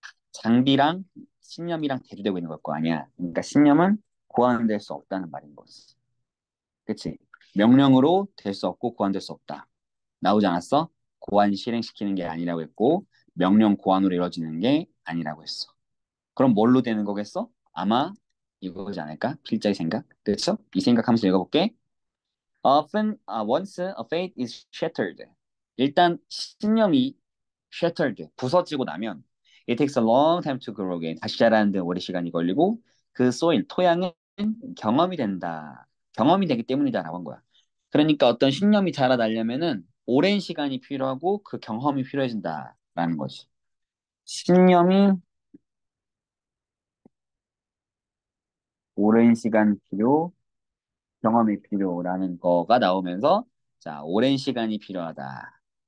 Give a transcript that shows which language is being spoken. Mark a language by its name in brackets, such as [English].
[Korean] 장비랑 신념이랑 대조되고 있는 걸 거 아니야. 그러니까 신념은 고안될 수 없다는 말인 거지. 그치? 명령으로 될 수 없고 고안될 수 없다. 나오지 않았어? 고안 실행시키는 게 아니라고 했고 명령 고안으로 이루어지는 게 아니라고 했어. 그럼 뭘로 되는 거겠어? 아마 이거지 않을까? 필자의 생각. 그렇죠? 이 생각하면서 읽어볼게. [English] Often, once a faith is shattered. 일단 신념이 shattered, 부서지고 나면 it takes a long time to grow again. [Korean] 다시 자라는 데 오래 시간이 걸리고 그 soil, 토양은 경험이 된다. 경험이 되기 때문이다라고 한 거야. 그러니까 어떤 신념이 자라나려면은 오랜 시간이 필요하고 그 경험이 필요해진다. 라는 거지. 신념이 오랜 시간 필요, 경험이 필요라는 거가 나오면서 자, 오랜 시간이 필요하다.